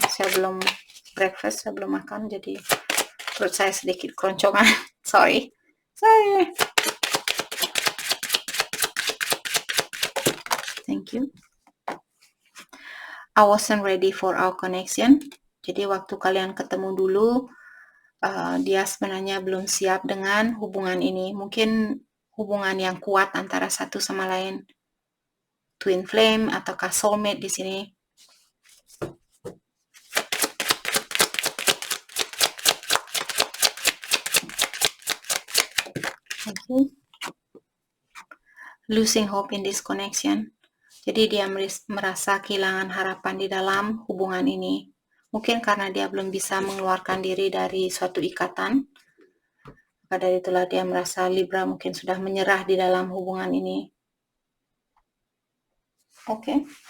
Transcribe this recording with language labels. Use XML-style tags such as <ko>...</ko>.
<id>Saya belum breakfast, saya belum makan, jadi perut saya sedikit keroncongan. Sorry.</id> <en>Thank you. I wasn't ready for our connection.</en> <id>Jadi waktu kalian ketemu dulu, dia sebenarnya belum siap dengan hubungan ini. Mungkin hubungan yang kuat antara satu sama lain. Twin flame ataukah soulmate di sini.</id> <en>Okay. Losing hope in this connection.</en> <id>Jadi dia merasa kehilangan harapan di dalam hubungan ini. Mungkin karena dia belum bisa mengeluarkan diri dari suatu ikatan. Maka dari itulah dia merasa Libra mungkin sudah menyerah di dalam hubungan ini. Oke.</id>